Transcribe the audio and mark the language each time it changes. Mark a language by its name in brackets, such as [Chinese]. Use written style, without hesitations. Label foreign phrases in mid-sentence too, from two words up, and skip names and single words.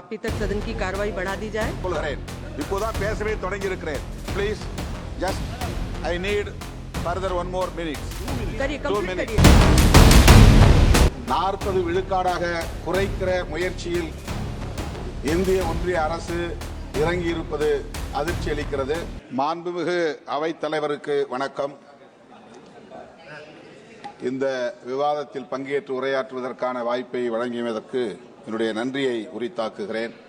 [Hindi] समाप्ति तक सदन की कार्रवाई बढ़ा दी जाए। [Tamil] இப்போதான் பேசவே தொடங்கி இருக்கிறேன். [English] Please, just I need further 1 more minute. [Hindi] करिए, कंप्लीट करिए. [Tamil] 40 விழுக்காடாக குறைக்கிற முயற்சியில் இந்திய ஒன்றிய அரசு இறங்கி இருப்பது அதிர்ச்சி அளிக்கிறது. மாண்புமிகு அவைத் தலைவருக்கு வணக்கம். இந்த விவாதத்தில் பங்கேற்று உரையாற்றுவதற்கான வாய்ப்பை வழங்கியதற்கு என்னுடைய நன்றியை உரித்தாக்குகிறேன்.